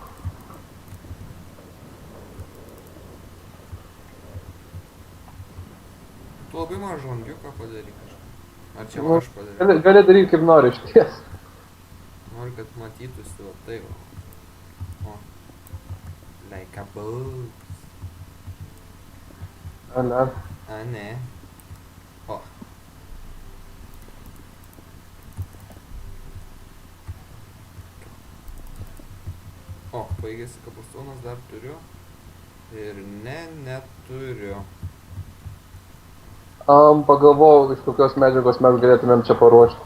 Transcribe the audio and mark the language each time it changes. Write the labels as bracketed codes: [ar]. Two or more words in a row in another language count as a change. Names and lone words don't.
[lt] Tu labai mažą langiuką padaryk kažką. Ar čia aš padaryk? Gali daryti kaip nori, iš ties. Noriu, kad matytųsi va tai va. O. [en] Like a boat. [lt] Ne. A ne. O. O, baigėsi kapustonas, dar turiu. Ir ne, neturiu. Pagalvojau, iš kokios medžiagos mes galėtumėm čia paruošti.